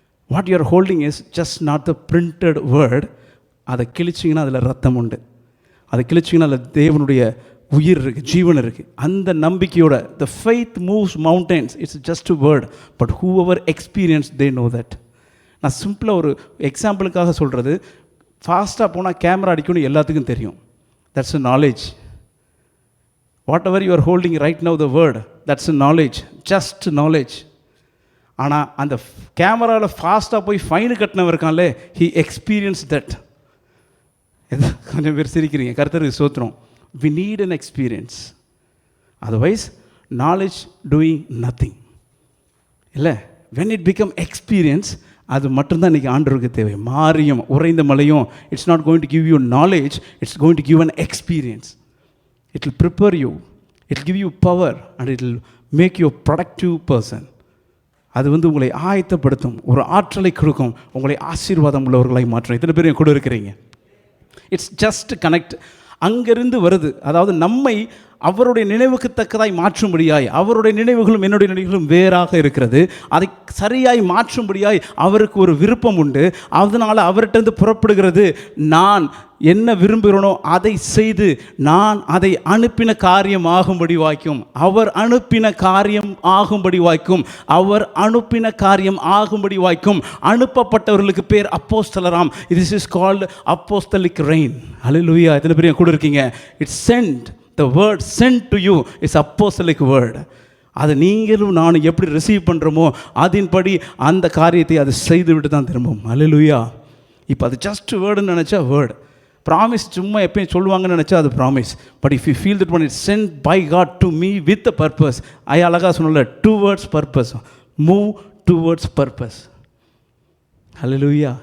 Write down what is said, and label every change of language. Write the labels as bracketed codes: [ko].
[en] What you are holding is just not the printed word. [ta] அதை கிழிச்சிங்கன்னா அதில் ரத்தம் உண்டு, அதை கிழிச்சிங்கன்னா அதில் தேவனுடைய உயிர் இருக்குது, ஜீவன் இருக்குது. அந்த நம்பிக்கையோட [en] the faith moves mountains. It's just a word, but whoever experience they know that. [ta] நான் சிம்பிளாக ஒரு எக்ஸாம்பிளுக்காக சொல்கிறது. ஃபாஸ்ட்டாக போனால் கேமரா அடிக்கணும் எல்லாத்துக்கும் தெரியும். [en] That's a knowledge. Whatever you are holding right now, the word, that's a knowledge, just knowledge. [ta] ஆனால் அந்த கேமராவில் ஃபாஸ்ட்டாக போய் ஃபைனு கட்டினவர் இருக்கான்லே, [en] he experienced that. [ta] கொஞ்சம் பேர் சிரிக்கிறீங்க, கர்த்தருக்கு ஸ்தோத்திரம். [en] We need an experience. Otherwise, knowledge doing nothing. [ta] இல்லை, [en] when it become experience, [ta] அது மட்டும்தான் இன்றைக்கி ஆண்டவருக்கு தேவை. மாறியும் உறைந்த மலையும், [en] it's not going to give you knowledge, it's going to give an experience. It will prepare you, it will give you power, and it will make you a productive person. [ta] அது உங்களை ஆயத்தப்படுத்தும், ஒரு ஆற்றலை கொடுக்கும், உங்களை ஆசீர்வாதம் உள்ளவர்களாய் மாற்றும். இத்தனை பேர் கூட இருக்கிறீங்க. [en] It's just connect. [ta] அங்கிருந்து வருது. அதாவது நம்மை அவருடைய நினைவுக்கு தக்கதாய் மாற்றும்படியாய், அவருடைய நினைவுகளும் என்னுடைய நினைவுகளும் வேறாக இருக்கிறது. அதை சரியாய் மாற்றும்படியாய் அவருக்கு ஒரு விருப்பம் உண்டு. அதனால் அவர்கிட்ட புறப்படுகிறது, நான் என்ன விரும்புகிறேனோ அதை செய்து நான் அதை அனுப்பின காரியம் ஆகும்படி வாய்க்கும். அவர் அனுப்பின காரியம் ஆகும்படி வாய்க்கும். அவர் அனுப்பின காரியம் ஆகும்படி வாய்க்கும். அனுப்பப்பட்டவர்களுக்கு பேர் அப்போஸ்தலராம். [en] This is called apostolic reign. Hallelujah. [ta] எத்தனை பேர் கூட இருக்கீங்க? [en] It's sent. The word sent to you is apostolic word. [ta] அதை நீங்களும் நானும் எப்படி ரிசீவ் பண்ணுறோமோ அதன்படி அந்த காரியத்தை அது செய்துவிட்டு தான் திரும்பும். ஹல்லேலூயா. இப்போ அது ஜஸ்ட் வேர்டுன்னு நினச்சா வேர்டு. ப்ராமிஸ் சும்மா எப்பயும் சொல்லுவாங்கன்னு நினச்சா அது promise. [en] But if you feel that one it's sent by God to me with a purpose. [ta] அழகாக சொன்னல, [en] Towards purpose, move towards purpose. Hallelujah.